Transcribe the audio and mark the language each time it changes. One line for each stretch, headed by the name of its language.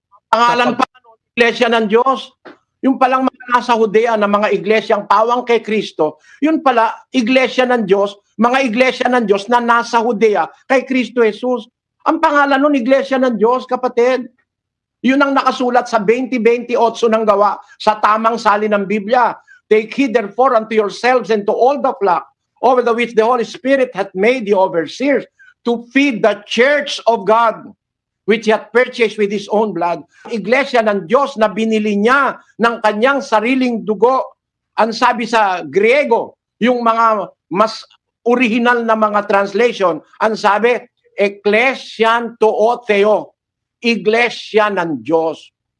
Filipino: Pangalan pa ng iglesia ng Diyos. Yung palang mga nasa Judea na mga iglesyang pawang kay Kristo, yun pala, iglesia ng Diyos, mga iglesia ng Diyos na nasa Judea kay Kristo Jesus. Ang pangalan nun, iglesia ng Diyos, kapatid. Yun ang nakasulat sa 20:28 ng Gawa, sa tamang salin ng Biblia.
English: Take heed therefore unto yourselves and to all the flock, over the which the Holy Spirit hath made you overseers, to feed the church of God, which he hath purchased with his own blood.
Filipino: Iglesia ng Diyos na binili niya ng kanyang sariling dugo. Ang sabi sa Griego, yung mga mas original na mga translation, ang sabi, Ecclesian to Theo, iglesia ng Diyos.